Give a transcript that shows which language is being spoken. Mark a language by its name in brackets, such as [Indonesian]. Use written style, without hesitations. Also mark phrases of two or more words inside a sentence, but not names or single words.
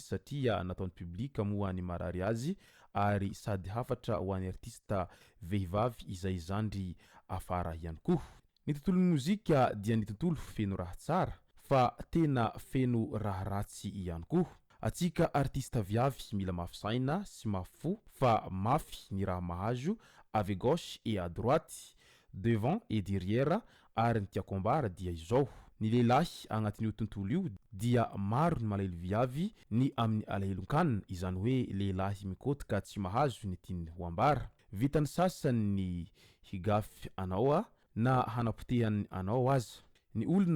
[Malagasy] satria nataony publika moa ny marary azy ary sady hafatra ho an'ny artista vehivavy izay zandry afara ihany koa ny tontolon'ny mozika dia ny tontolo feno raha tsara fa tena feno raha ratsy ihany koa atsika artista viavy mila mafy saina sy mafy fo fa mafy ny raha mahazo [French] avec gauche et à droite devant et derrière [Malagasy] ary ny tiako ambara dia izao ny lehilahy agnatin'io tontolo io dia maro ny malahelo viavy ny amin'ny alahelon-kanina izany hoe lehilahy mikotika tsy mahazo ny tiany ho ambara vitany sasany ny higafy anao na hanapotehany anao aza ny olona